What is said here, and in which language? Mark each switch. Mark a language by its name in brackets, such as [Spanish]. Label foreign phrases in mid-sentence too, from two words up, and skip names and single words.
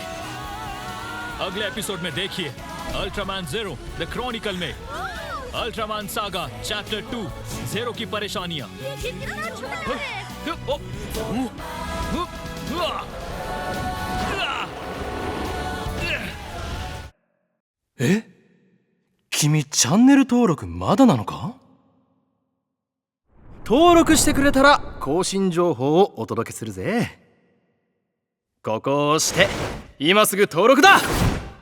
[Hindi] अगले एपिसोड में देखिए अल्ट्रामैन ज़ीरो द क्रॉनिकल में अल्ट्रामैन सागा चैप्टर 2 ज़ीरो की परेशानियां। ए? [Japanese] 君チャンネル登録まだなのか？登録してくれたら更新情報をお届けするぜ。ここを押して今すぐ登録だ。